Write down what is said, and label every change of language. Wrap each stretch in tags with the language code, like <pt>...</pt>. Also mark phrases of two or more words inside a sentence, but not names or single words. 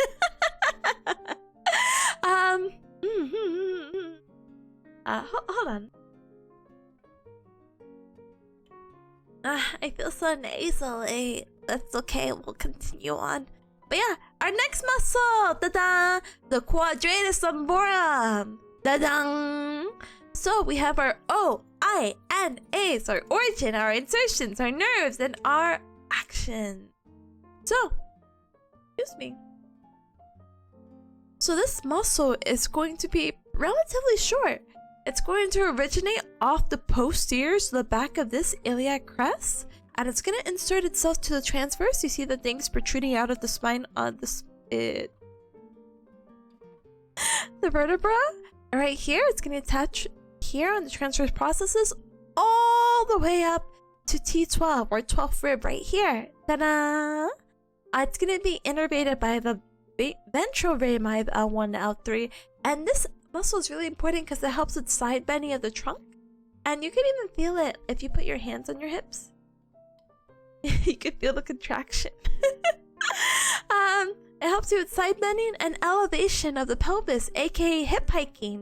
<en>Hold on. I feel so nasally. That's okay, we'll continue on. But yeah, our next muscle! Da-da! The quadratus lumborum! Da-dang! So we have our O, I, N, A's, our origin, our insertions, our nerves, and our action. So, excuse me. So this muscle is going to be relatively short. It's going to originate off the posterior, so the back of this iliac crest, and it's going to insert itself to the transverse. You see the things protruding out of the spine on the vertebra. Right here, it's going to attach here on the transverse processes all the way up to T12 or 12th rib right here. Ta-da! It's going to be innervated by the ventral rami L1 to L3, and this muscle is really important because it helps with side bending of the trunk, and you can even feel it if you put your hands on your hips. You can feel the contraction. It helps you with side bending and elevation of the pelvis, aka hip hiking.</en>